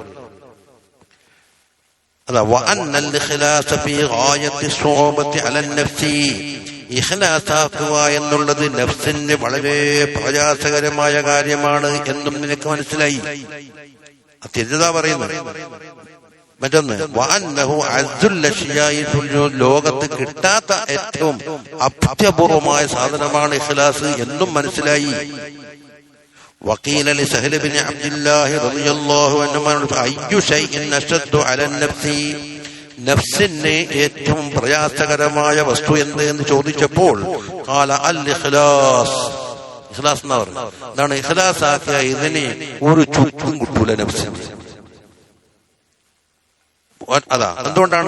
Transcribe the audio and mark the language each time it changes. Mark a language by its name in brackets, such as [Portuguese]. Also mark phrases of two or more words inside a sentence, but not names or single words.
[Malayalam] ഇഖ്ലാസാക്കുക എന്നുള്ളത് നഫ്സിന് വളരെ പ്രയാസകരമായ കാര്യമാണ് എന്നും നിനക്ക് മനസ്സിലായി. തിരുതാ പറയുന്നത്. മറ്റൊന്ന് ലോകത്ത് കിട്ടാത്ത ഏറ്റവും അത്യപൂർവമായ സാധനമാണ് ഇഖ്ലാസ് എന്നും മനസ്സിലായി. [Arabic] وقيل لسهل بن عبد الله رضي الله عنه أي شيء أشد على النفس, [Malayalam] നഫ്സിന് ഏറ്റവും പ്രയാസകരമായ വസ്തു എന്ത് എന്ന് ചോദിച്ചപ്പോൾ [Arabic] قال الإخلاص, [Malayalam] ഇഖ്ലാസ് എന്ന് പറഞ്ഞു. എന്താണ് ഇഖ്ലാസ് ആക്കിയ ഇതിന് ഒരു ചുക്കും കിട്ടൂല നഫ്സിന്. അതാ എന്തുകൊണ്ടാണ്?